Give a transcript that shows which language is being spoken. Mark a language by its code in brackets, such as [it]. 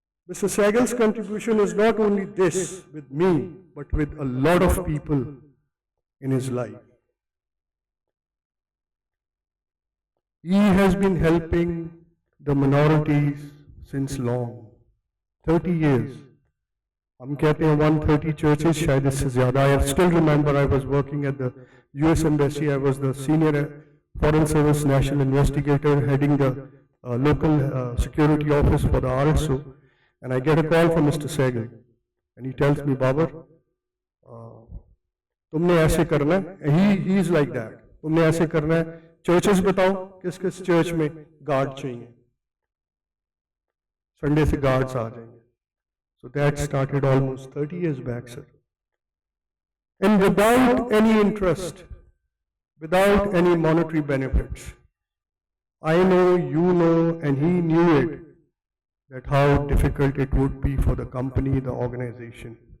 [en] Mr. Sehgal's contribution is not only this with me, but with a lot of people in his life. He has been helping the minorities since long, 30 years. [hi] हम कहते हैं 130 churches, शायद इससे ज़्यादा. [en] I still remember I was working at the US Embassy. I was the senior Foreign Service National Investigator heading the local security office for the RSO. And I get a call from Mr. Sehgal. And he tells me, Babar, [hi] तुमने ऐसे करना है. [en] He is like that. [hi] तुमने ऐसे करना है. Churches बताओ, किस किस church में guard चाहिए. Sunday से guards आ जाएंगे. [en] So that started almost 30 years back, sir. And without any interest, without any monetary benefits. I know, you know, and he knew it, that how difficult it would be for the company, the organization.